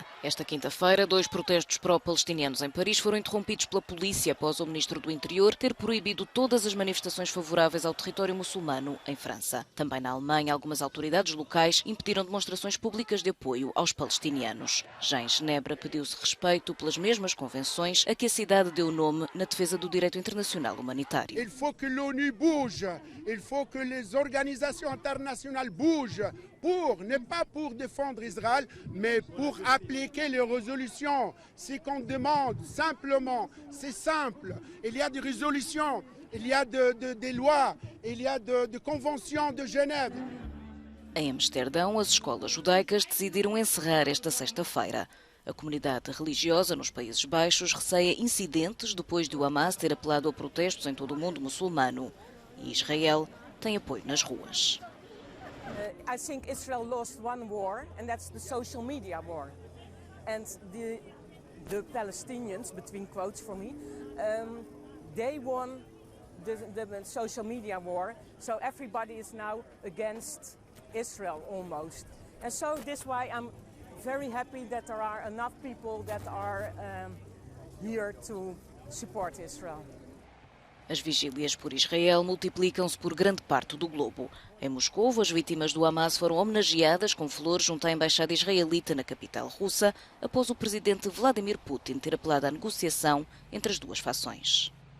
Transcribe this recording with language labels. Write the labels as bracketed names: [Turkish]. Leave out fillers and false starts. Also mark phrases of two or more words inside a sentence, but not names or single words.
[Portuguese] Esta quinta-feira, 2 protestos pró-palestinianos em Paris foram interrompidos pela polícia após o ministro do Interior ter proibido todas as manifestações favoráveis ao território muçulmano em França. Também na Alemanha, algumas autoridades locais impediram demonstrações públicas de apoio aos palestinianos. Já em Genebra, pediu-se respeito pelas mesmas convenções a que a cidade deu nome na defesa do direito internacional humanitário. [French] Il faut que l'ONU bouge, il faut que les organisations internationales bougent pas pour défendre Israël, mais pour appliquer les résolutions. Ce qu'on demande simplement, c'est simple. Il y a des résolutions, il y a des lois, il y a de conventions de Genève. [Portuguese] Em Amsterdão, as escolas judaicas decidiram encerrar esta sexta-feira. A comunidade religiosa nos Países Baixos receia incidentes depois de o Hamas ter apelado a protestos em todo o mundo muçulmano. E Israel tem apoio nas ruas. [English] I think Israel lost one war, and that's the social media war. And the Palestinians, between quotes for me, they won the social media war. So everybody is now against Israel almost. And so this is why I'm very happy that there are enough people that are here to support Israel. [Portuguese] As vigílias por Israel multiplicam-se por grande parte do globo. Em Moscou, as vítimas do Hamas foram homenageadas com flores junto à embaixada israelita na capital russa, após o presidente Vladimir Putin ter apelado à negociação entre as duas fações.